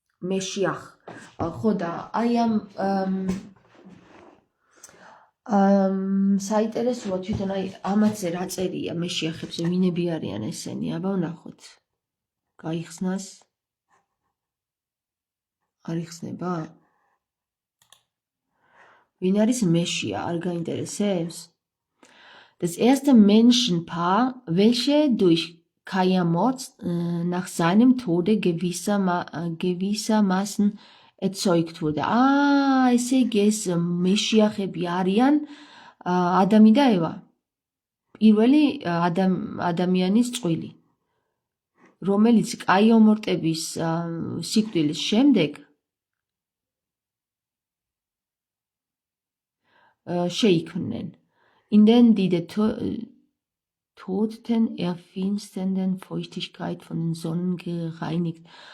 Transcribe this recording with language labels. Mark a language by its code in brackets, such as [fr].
[ka] მეშიახ. ხო და აი ამ საინტერესოა თვითონ აი ამაზე რა წერია მეშიახებზე, ვინები არიან ესენი, აბა ვნახოთ. გაიხსნას? არ იხსნება? Wen არის მეშია, არ გაინტერესებს? [de] Das erste Menschenpaar, welche durch Kayamort nach seinem Tode gewissermaßen erzeugt wurde. [ka] ესე იგი ეს მეშიახები არიან ადამი და ევა. პირველი ადამიანის წყვილი, რომელიც კაიომორტების სიკვდილის შემდეგ შეიქმნენ. [de] In den die Toten erfinsternden Feuchtigkeit von den Sonnen gereinigt.